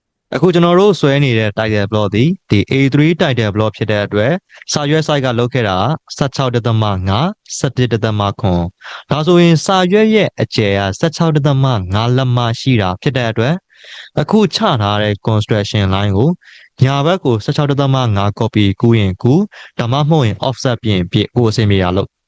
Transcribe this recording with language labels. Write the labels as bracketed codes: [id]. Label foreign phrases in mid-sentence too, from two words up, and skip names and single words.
[my] အခုကျွန်တော်တို့ဆွဲနေတဲ့ [en] title block [my] ဒီ [en] A3 title block [my] ဖြစ်တဲ့အတွက်စာရွက် site ကလောက်ခဲ့တာ16.5 17.9ဒါဆိုရင်စာရွက်ရဲ့အကျယ်က16.5လက်မရှိတာဖြစ်တဲ့အတွက်အခုချထားတဲ့ [en] construction line [my] ကိုညာဘက်ကို16.5 copy ကူးရင်ကူးဒါမှမဟုတ်ရင် offset ပြင်ပြကိုအဆင်ပြေရလို့